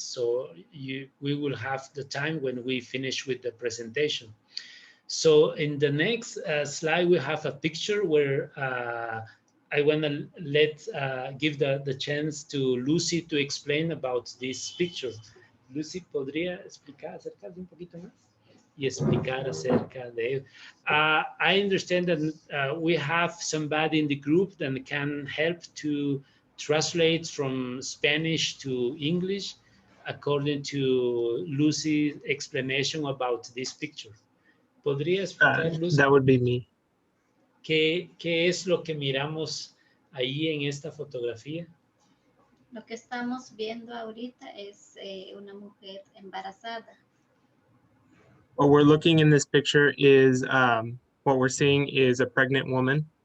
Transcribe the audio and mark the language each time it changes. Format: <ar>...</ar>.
<en>So we will have the time when we finish with the presentation. So in the next slide, we have a picture where I want to give the chance to Lucy to explain about this picture.</en> <es>Lucy, ¿podría explicar acerca de un poquito más? Y explicar acerca de.</es> <en>I understand that we have somebody in the group that can help to translate from Spanish to English according to Lucy's explanation about this picture.</en> <es>¿Podría explicar, Lucy,</es> <en>That would be me.</en> <es>qué es lo que miramos ahí en esta fotografía? Lo que estamos viendo ahorita es una mujer embarazada.</es> <en>What we're looking in this picture is, what we're seeing is a pregnant woman.</en>